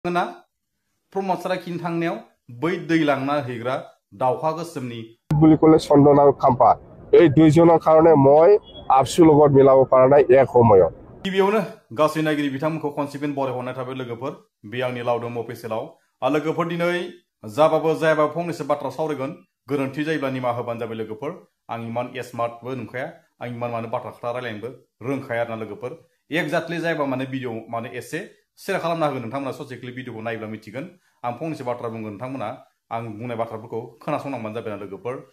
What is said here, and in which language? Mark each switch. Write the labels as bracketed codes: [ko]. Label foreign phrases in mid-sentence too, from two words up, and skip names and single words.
[brx] ना प्रमद सारा किन थांनायाव बै दै लांना हैग्रा दावखा गोसोमनि [as] বুলি ক'লে চন্দন আৰু খাম্পা এই দুইজনৰ কাৰণে মই আবসুৰ লগত মিলাব পৰা নাই এক সময়ত [brx] गिबियावनो गासै नायगिरि बिथांमोनखौ खनसिपेन बरायहरनाय थाबाय लोगोफोर बे आंनि लावदों अफिसियेलाव लोगोफोर दिनै जाबाबो जायाबाबो फंनैसो बाथ्रा सावरायगोन गोरोन्थि जायोब्ला निमाहा होबानो जाबाय लोगोफोर आं इमान स्मार्टबो नंखाया आं इमान माने बाथ्रा खोथा रायलायनोबो रोंखाया आरोना लोगोफोर एक्जाक्टलि जायोबा माने भिडिअ माने एसे शेयार खालामना होगोन नोंथांमोना ससे [en] clip videokhou [brx] नायोब्ला मिथिगोन आं फंनैसो बाथ्रा बुंगोन नोंथांमोना आं बुंनाय बाथ्राफोरखौ खोनासंनांबानो जाबाय लोगोफोर